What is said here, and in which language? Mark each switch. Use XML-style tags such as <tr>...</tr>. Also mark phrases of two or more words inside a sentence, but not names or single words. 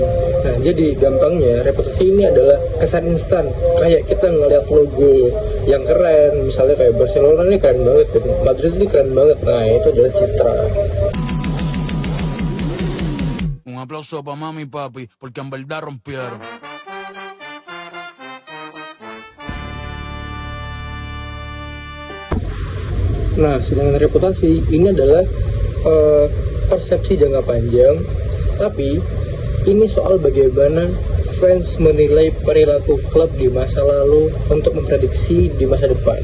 <id>Nah, jadi gampangnya, reputasi ini adalah kesan instan. Kayak kita ngeliat logo yang keren, misalnya kayak Barcelona ini keren banget, Madrid ini keren banget. Nah, itu adalah citra.</id> <es>Un aplauso para mami y papi, porque en verdad rompieron.</es> <id>Nah, sedangkan reputasi ini adalah persepsi jangka panjang, tapi ini soal bagaimana fans menilai perilaku klub di masa lalu untuk memprediksi di masa depan.</id>